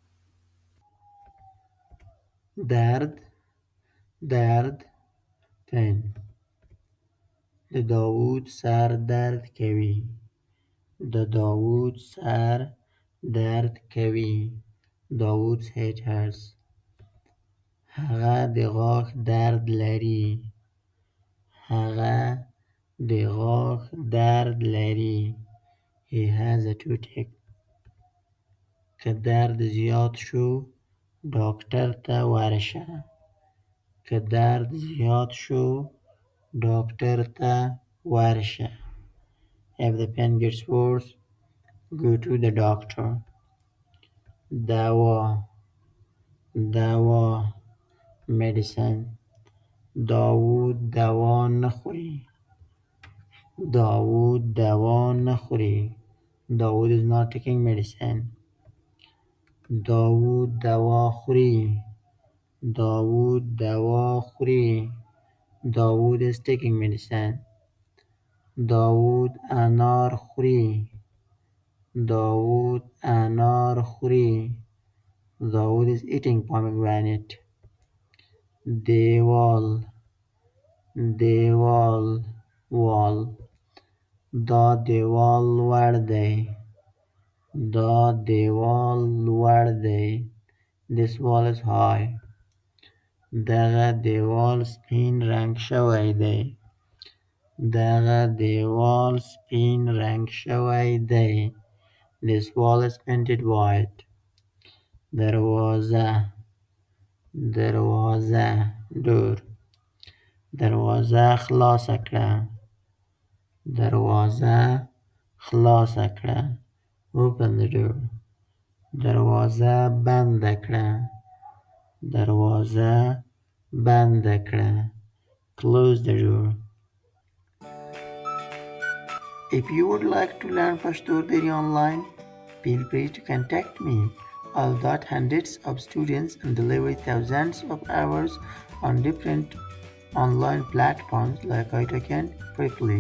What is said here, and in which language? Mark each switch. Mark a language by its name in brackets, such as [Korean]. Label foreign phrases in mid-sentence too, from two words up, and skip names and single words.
[Pashto] درد درد pain د داوود سر درد کوي د داوود سر درد کوي [English] Dawood's head [Pashto] hurts هغه د غاښ درد لري هغه د غاښ درد لري [English] He has a toothache [Pashto] که درد زیات شو ډاکټر ته ورشه که درد زیات شو ډاکټر ته ورشه [English] If the pain gets worse go to the doctor [Pashto] دوا دوا medicine داوود دوا نه خوري داوود دوا نه خوري [English] Dawood is not taking medicine [Pashto] داوود دوا خوري داوود دوا خوري [English] Dawood is taking medicine [Pashto] داوود انار خوري داوود انار خوري [English] Dawood is eating pomegranate [Pashto] دیوال دیوال wall دا دیوال لوړ دی دا دیوال لوړ دی [English] This wall is high [Pashto] دغه دیوال سپین رنګ شوی دی دغه دیوال سپین رنګ شوی دی [English] This wall is painted white [Pashto] دروازه [English] دروازه door [Pashto] دروازه خلاصه کړه دروازه خلاصه کړه [English] open the door [Pashto] دروازه بنده کړه دروازه بنده کړه [English] close the door If you would like to learn Pashto Deri online, feel free to contact me. I'll got hundreds of students and deliver thousands of hours on different online platforms like iTalk Briefly.